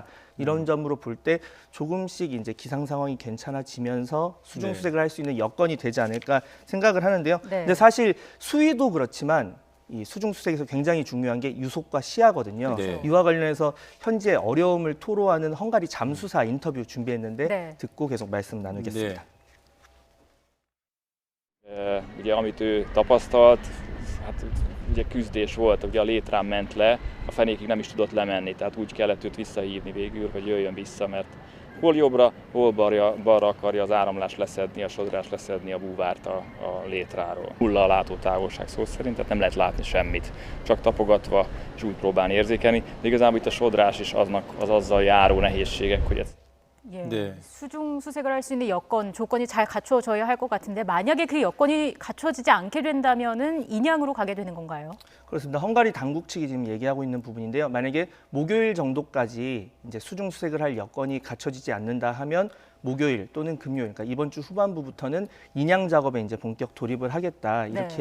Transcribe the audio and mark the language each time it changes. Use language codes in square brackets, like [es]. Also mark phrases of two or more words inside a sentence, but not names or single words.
[ko] 이런 점으로 볼 때 조금씩 이제 기상 상황이 괜찮아지면서 수중 수색을 할 수 있는 여건이 되지 않을까 생각을 하는데요. 네. 근데 사실 수위도 그렇지만 이 수중 수색에서 굉장히 중요한 게 유속과 시야거든요. 네. 이와 관련해서 현재 어려움을 토로하는 헝가리 잠수사 인터뷰 준비했는데 네. 듣고 계속 말씀 나누겠습니다. 네. [hu] Ugye, amit ő tapasztalt, hát ugye küzdés volt, ugye a létrán ment le, a fenékig nem is tudott lemenni, tehát úgy kellett őt visszahívni végül, hogy jöjjön vissza, mert hol jobbra, hol balra akarja az áramlás leszedni, a sodrás leszedni a búvárt a létráról. Nulla a látótávolság szó szerint, tehát nem lehet látni semmit, csak tapogatva és úgy próbálni érzékelni, de igazából itt a sodrás is az azzal járó nehézségek, hogy ez [ko] 예, 네. 수중 수색을 할 수 있는 여건, 조건이 잘 갖춰져야 할 것 같은데 만약에 그 여건이 갖춰지지 않게 된다면은 인양으로 가게 되는 건가요? 그렇습니다. 헝가리 당국 측이 지금 얘기하고 있는 부분인데요. 만약에 목요일 정도까지 이제 수중 수색을 할 여건이 갖춰지지 않는다 하면 목요일 또는 금요일, 그러니까 이번 주 후반부부터는 인양 작업에 이제 본격 돌입을 하겠다 이렇게